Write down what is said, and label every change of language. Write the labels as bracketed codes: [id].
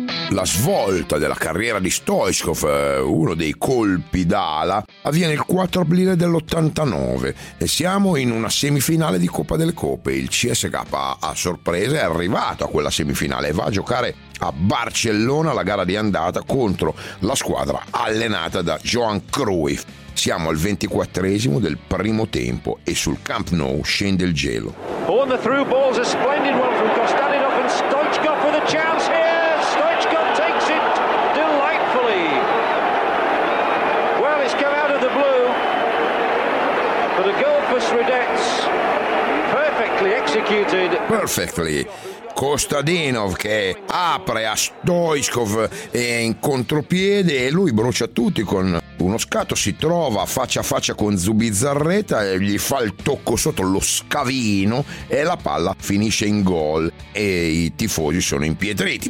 [it] La svolta della carriera di Stoichkov, uno dei colpi d'ala, avviene il 4 aprile dell'89 e siamo in una semifinale di Coppa delle Coppe. Il CSKA a sorpresa è arrivato a quella semifinale e va a giocare a Barcellona la gara di andata contro la squadra allenata da Johan Cruyff. Siamo al 24esimo del primo tempo e sul Camp Nou scende il gelo. [en] On the through ball's a splendid one from Kostadinov and Stoichkov with a chance here. Stoichkov takes it delightfully. Well, it's come out of the blue. But a goal for Sredets, perfectly executed. Perfectly. [it] Kostadinov che apre a Stoichkov in contropiede e lui brucia tutti con uno scatto, si trova faccia a faccia con Zubizarreta, gli fa il tocco sotto, lo scavino, e la palla finisce in gol e i tifosi sono impietriti.